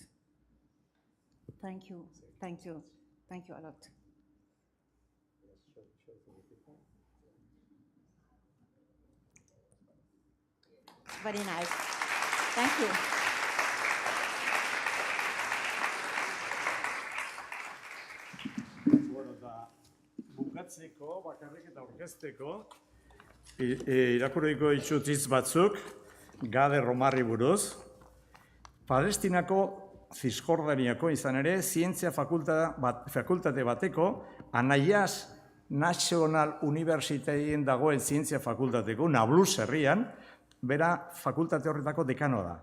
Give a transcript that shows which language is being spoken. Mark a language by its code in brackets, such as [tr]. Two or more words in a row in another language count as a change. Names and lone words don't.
[en] Thank you. Thank you. Thank you a lot. It's very nice. Thank you. [eu] Bukatzeko, bakarrik eta aurkezteko, irakurriko ditut hitz batzuk, Ghadeer Omarri buruz. Palestinako Cisjordaniako izan ere, zientzia fakultate bateko, An-Najah National Universityin dagoen zientzia fakultateko, Nablus herrian, bera fakultate horretako dekanoa da.